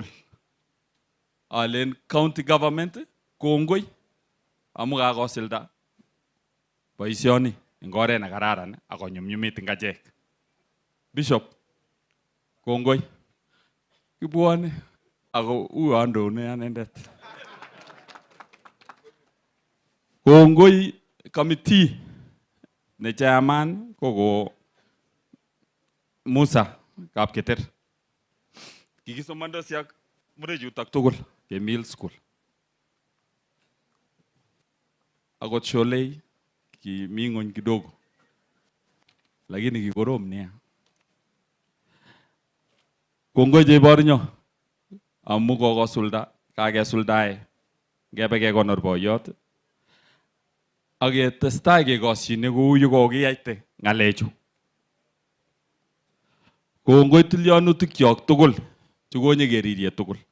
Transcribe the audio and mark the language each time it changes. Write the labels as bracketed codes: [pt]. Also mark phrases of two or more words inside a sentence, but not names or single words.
[kln] Alen [en] county government [kln] kongoi amu kakosilda boisioni eng oret ne kararan ak konyumnyumit eng achek. Bishop kongoi. Kibwone ako uandone anendet. Kongoi committee ne chairman koko Musa Kapketer. Kikisomandosi ak murechutak tugul ke [en] middle school. [kln] Akot Sholei kimi ng'ony kidogo. Lakini kikorom nia. Kongoi Cheibornyo amu kokosulda kakesuldae ngebe kekonor boiyot ak ketestai kekosyine kou yu kokiyaite ng'alechu. Kongoi tilyanutikchok tugul chukonye kerirye tugul.